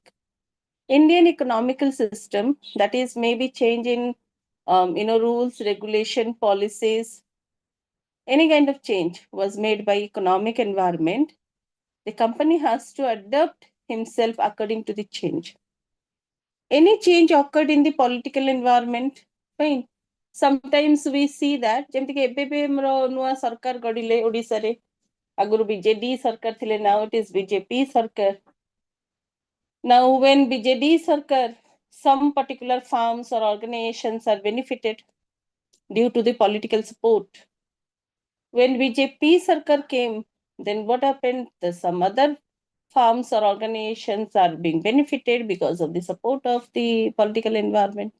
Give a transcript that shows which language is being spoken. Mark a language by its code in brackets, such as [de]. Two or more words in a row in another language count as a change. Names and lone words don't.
[en] Indian economical system, that is maybe change in rules, regulation, policies, any kind of change was made by economic environment. The company has to adapt himself according to the change. Any change occurred in the political environment, fine. Sometimes we see that [or] ଯେମିତିକି ଏବେ ବି ଆମର ନୂଆ ସରକାର ଗଢିଲେ ଓଡ଼ିଶାରେ, ଆଗରୁ ବିଜେଡି ସରକାର ଥିଲେ, [en] now it is BJP ସରକାର. Now when BJD sarkar, some particular farms or organizations are benefited due to the political support. When BJP sarkar came, then what happened? Some other farms or organizations are being benefited because of the support of the political environment.